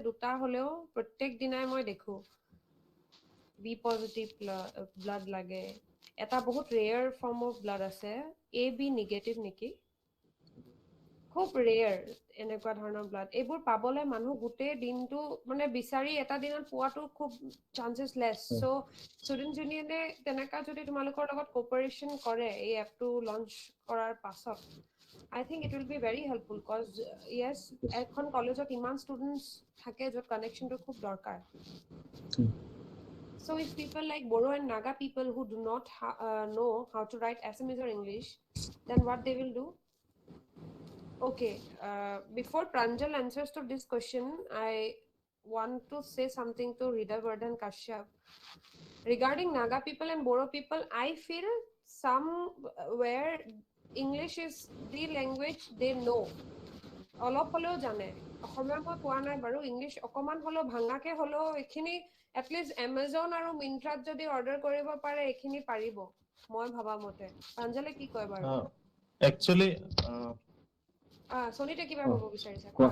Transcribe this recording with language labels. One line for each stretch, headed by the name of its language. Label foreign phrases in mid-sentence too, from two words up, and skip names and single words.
Assamese: দুটা হ'লেও প্ৰত্যেক দিনাই মই দেখো
English: B positive
Assamese: ব্লাড লাগে এটা বহুত
English: rare form of blood
Assamese: আছে
English: AB negative
Assamese: নেকি খুব ৰেয়াৰ এনেকুৱা ধৰণৰ ব্লাড এইবোৰ পাবলৈ মানুহ গোটেই দিনটো মানে বিচাৰি এটা দিনত পোৱাটো খুব
English: chances less
Assamese: চ'
English: student union
Assamese: তেনেকুৱা যদি তোমালোকৰ লগত কোঅপাৰেশ্যন কৰে এই এপটো লঞ্চ কৰাৰ পাছত
English: I think it will be very helpful because yes
Assamese: এখন কলেজত ইমান ষ্টুডেণ্টছ থাকে য'ত কানেকশ্যনটো খুব দৰকাৰ
English: So if people like Bodo and Naga people who do not know how to write Assamese or English, then what they will do? Okay, before Pranjal answers to this question, I want to say something to Hridayvardhan Kashyap. Regarding Naga people and Bodo people, I feel somewhere English is the language they know.
Assamese: অলপ হ'লেও জানে অসমীয়া মই কোৱা নাই বাৰু ইংলিছ অকমান হ'লেও ভাঙাকে হ'লেও এইখিনি এটলিষ্ট এমাজন আৰু মিন্ট্ৰাত যদি অৰ্ডাৰ কৰিব পাৰে এইখিনি পাৰিব মই ভাবা মতে প্ৰাঞ্জলে কি কয় বাৰু একচুয়ালি সনিতে কিবা ক'ব বিচাৰিছা কোৱা